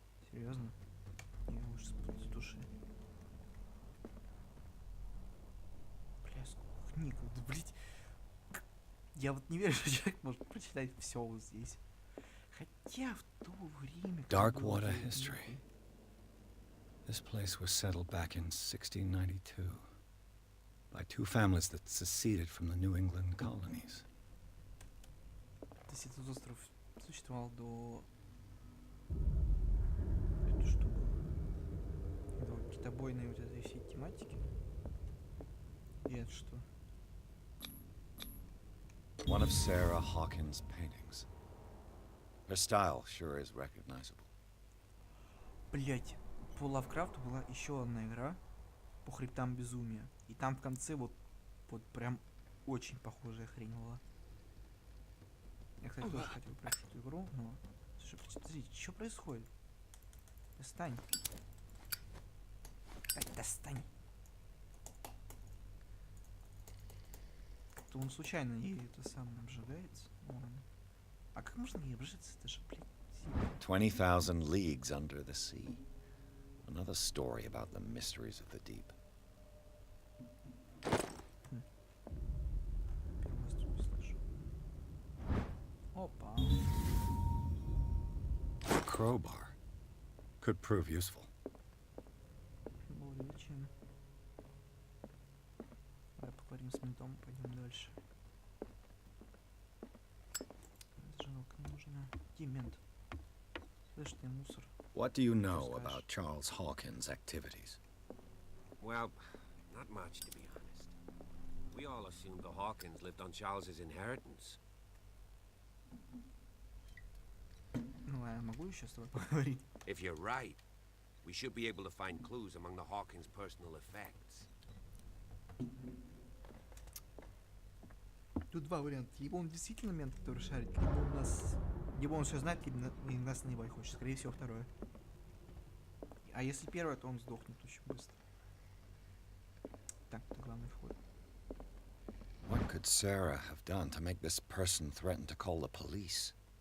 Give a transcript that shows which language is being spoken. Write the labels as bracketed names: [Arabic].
[Russian] Серьезно? Я ужас с души. Бля, сколько книг. Да, блять. Я вот не верю, что человек может прочитать все вот здесь. Хотя в то время... [English] Darkwater history. This place was settled back in 1692 by two families that seceded from the New England colonies. [Russian] То есть этот остров существовал до... Это что было? До китобойной вот этой всей тематики? И это что? [English] One of Sarah Hawkins' paintings. Her style sure is recognizable. [Russian] Блять, по Лавкрафту была еще одна игра по хребтам безумия. И там в конце вот прям очень похожая хрень была. Я, кстати, тоже хотел пройти эту игру, но... Слушай, подождите, что происходит? Достань. Достань. То он случайно ей это самое обжигается. Ладно. А как можно не обжиться? Это же, блядь, [English] 20,000 leagues under the sea. Another story about the mysteries of the deep. [Russian] Первый раз не слышу. Опа. [English] A crowbar could prove useful. [Russian] Более чем. Давай поговорим с ментом, пойдем дальше. Зажигалка не нужна. Где мент? Слышь, ты мусор. [English] What do you know about Charles Hawkins' activities? Well, not much, to be honest. We all assumed the Hawkins lived on Charles's inheritance. [Russian] Ну, а я могу еще с тобой поговорить? [English] If you're right, we should be able to find clues among the Hawkins' personal effects. [Russian] Тут два варианта. Либо он действительно мент, который шарит, либо он нас... Либо он все знает, либо нас наебать хочет. Скорее всего, второе. А если первое, то он сдохнет очень быстро. Так, это главный вход. [English] What could Sarah have done to make this person threaten to call the police?